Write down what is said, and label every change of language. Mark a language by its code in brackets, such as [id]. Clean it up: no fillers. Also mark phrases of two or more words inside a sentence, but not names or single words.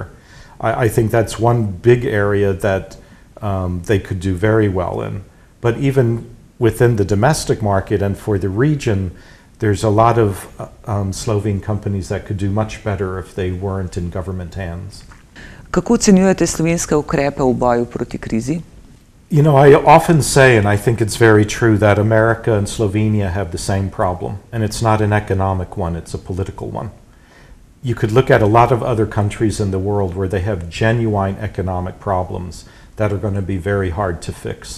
[en] I think that's one big area that they could do very well in. But even within the domestic market and for the region, there's a lot of Slovene companies that could do much better if they weren't in government hands. [sl] Kako ocenjujete slovenske ukrepe v boju proti krizi? [en] You know, I often say, and I think it's very true, that America and Slovenia have the same problem. And it's not an economic one, it's a political one. You could look at a lot of other countries in the world where they have genuine economic problems that are going to be very hard to fix.